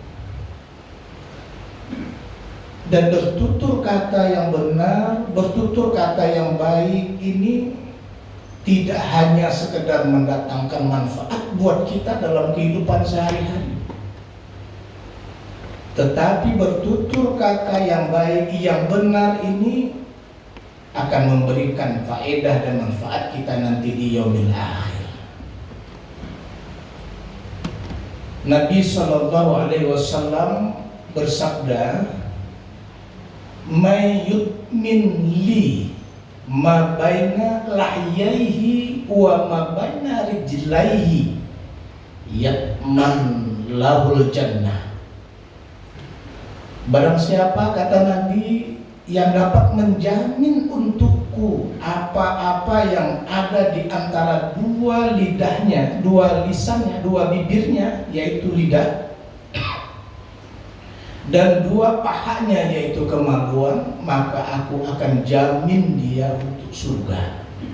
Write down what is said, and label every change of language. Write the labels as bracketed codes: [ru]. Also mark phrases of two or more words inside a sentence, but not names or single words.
[id] Dan bertutur kata yang benar, bertutur kata yang baik ini tidak hanya sekedar mendatangkan manfaat buat kita dalam kehidupan sehari-hari, tetapi bertutur kata yang baik, yang benar ini akan memberikan faedah dan manfaat kita nanti di [ar] يوم الآخر. [id] Nabi SAW bersabda, [ar] "من يضمن لي ما بين لحييه وما بين رجليه أضمن له الجنة." [id] Barang siapa, kata Nabi, yang dapat menjamin untukku apa-apa yang ada di antara dua lidahnya, dua lisannya, dua bibirnya, yaitu lidah, dan dua pahanya, yaitu kemaluan, maka aku akan jamin dia untuk surga.